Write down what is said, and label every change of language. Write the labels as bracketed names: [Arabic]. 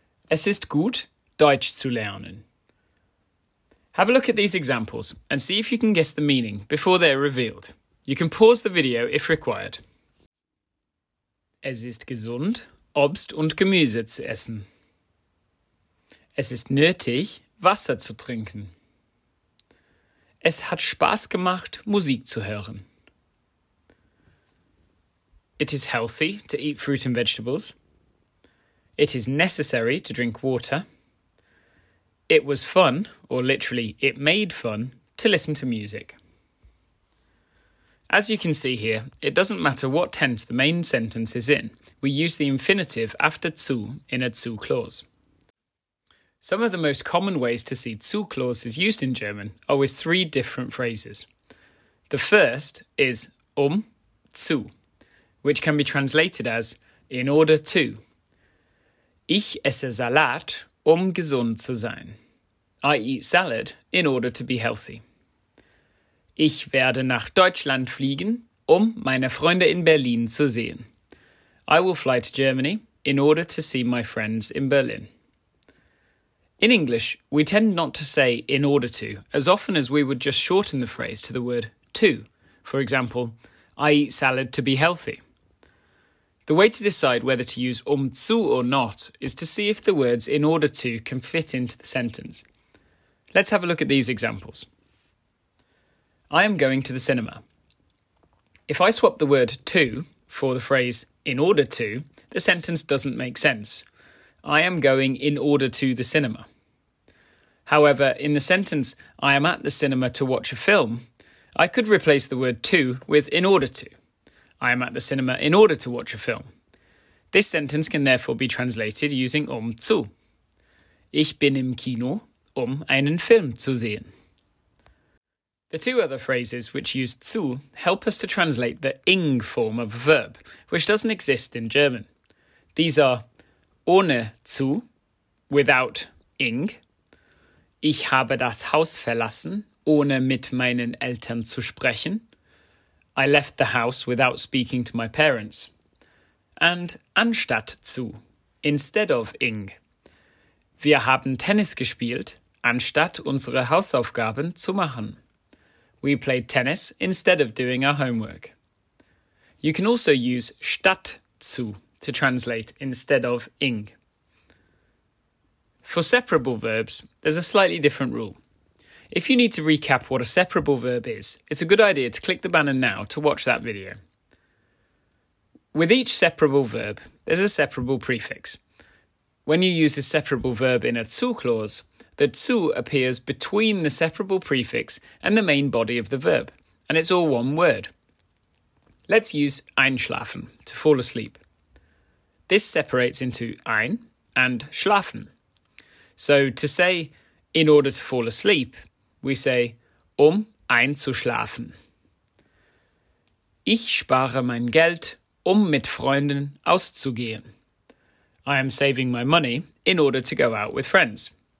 [German] Es ist gut, Deutsch zu lernen. [English] Have a look at these examples and see if you can guess the meaning before they're revealed. You can pause the video if required. [German] Es ist gesund, Obst und Gemüse zu essen. Es ist nötig, Wasser zu trinken. Es hat Spaß gemacht, Musik zu hören. [English] It is healthy to eat fruit and vegetables. It is necessary to drink water. It was fun, or literally, it made fun, to listen to music. As you can see here, it doesn't matter what tense the main sentence is in. We use the infinitive after zu in a zu clause. Some of the most common ways to see zu clauses used in German are with three different phrases. The first is zu, which can be translated as in order to. [German] Ich esse Salat, gesund zu sein. [English] I eat salad in order to be healthy. [German] Ich werde nach Deutschland fliegen, meine Freunde in Berlin zu sehen. [English] I will fly to Germany in order to see my friends in Berlin. In English, we tend not to say in order to, as often as we would just shorten the phrase to the word to. For example, I eat salad to be healthy. The way to decide whether to use zu or not is to see if the words in order to can fit into the sentence. Let's have a look at these examples. I am going to the cinema. If I swap the word to for the phrase in order to, the sentence doesn't make sense. I am going in order to the cinema. However, in the sentence, I am at the cinema to watch a film, I could replace the word to with in order to. I am at the cinema in order to watch a film. This sentence can therefore be translated using zu. [German] Ich bin im Kino, einen Film zu sehen. [English] The two other phrases which use zu help us to translate the ing form of a verb, which doesn't exist in German. These are ohne zu, without ing. [German] Ich habe das Haus verlassen, ohne mit meinen Eltern zu sprechen. [English] I left the house without speaking to my parents. And anstatt zu, instead of ing. [German] Wir haben Tennis gespielt, anstatt unsere Hausaufgaben zu machen. [English] We played tennis instead of doing our homework. You can also use statt zu to translate instead of ing. For separable verbs, there's a slightly different rule. If you need to recap what a separable verb is, it's a good idea to click the banner now to watch that video. With each separable verb, there's a separable prefix. When you use a separable verb in a zu clause, the zu appears between the separable prefix and the main body of the verb, and it's all one word. Let's use einschlafen, to fall asleep. This separates into ein and schlafen. So to say in order to fall asleep, we say einzuschlafen. [German] Ich spare mein Geld, mit Freunden auszugehen. [English] I am saving my money in order to go out with friends.